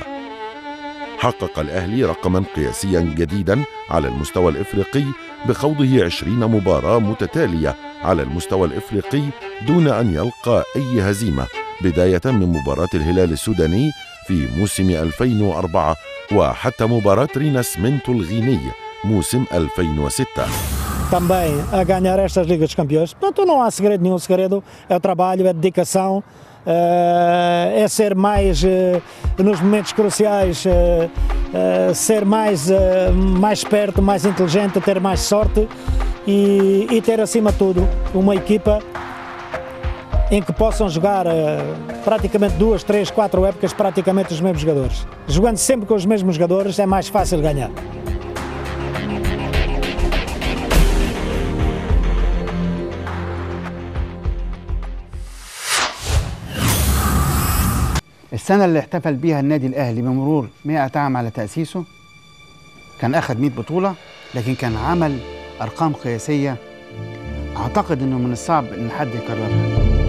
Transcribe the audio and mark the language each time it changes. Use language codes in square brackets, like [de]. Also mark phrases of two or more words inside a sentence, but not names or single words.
[ar] حقق الأهلي رقما قياسيا جديدا على المستوى الإفريقي بخوضه 20 مباراة متتالية على المستوى الإفريقي دون أن يلقى أي هزيمة، بداية من مباراة الهلال السوداني في موسم 2004 وحتى مباراة ريناسمنتو الغيني موسم 2006. [pt] Também a ganhar estas Ligas dos Campeões. Portanto, não há segredo nenhum. O segredo é o trabalho, é a dedicação, é ser mais nos momentos cruciais, ser mais esperto, mais inteligente, ter mais sorte e ter acima de tudo uma equipa em que possam jogar praticamente 2, 3, 4 épocas praticamente os mesmos jogadores. Jogando sempre com os mesmos jogadores é mais fácil ganhar. [ar] السنة اللي احتفل بيها النادي الأهلي بمرور 100 عام على تأسيسه كان أخذ 100 بطولة، لكن كان عمل أرقام قياسية أعتقد أنه من الصعب أن حد يكررها.